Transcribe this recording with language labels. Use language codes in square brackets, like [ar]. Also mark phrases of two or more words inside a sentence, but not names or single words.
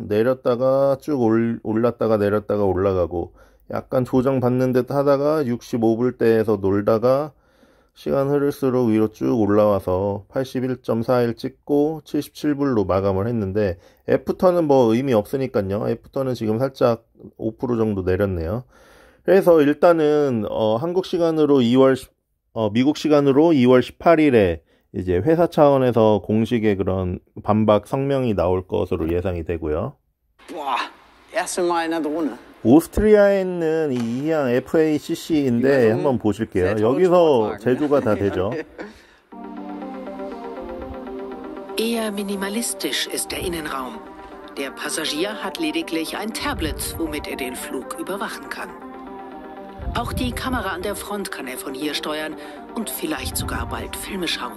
[ko] 내렸다가 쭉 올랐다가 내렸다가 올라가고 약간 조정받는 듯 하다가 65불대에서 놀다가 시간 흐를수록 위로 쭉 올라와서 81.41 찍고 77불로 마감을 했는데 애프터는 뭐 의미 없으니까요. 애프터는 지금 살짝 5% 정도 내렸네요. 그래서 일단은 한국 시간으로 미국 시간으로 2월 18일에 이제 회사 차원에서 공식의 그런 반박 성명이 나올 것으로 예상이 되고요. [de] Boah, erste Mal in der Drohne. [ko] 오스트리아에 있는 이 이항 FACC인데 한번 보실게요. 여기서 제조가 다 되죠. [de] Eher minimalistisch ist der Innenraum. Der Passagier hat lediglich ein Tablet, womit er den Flug überwachen kann. Auch die Kamera an der Front kann er von hier steuern und vielleicht sogar bald Filme schauen.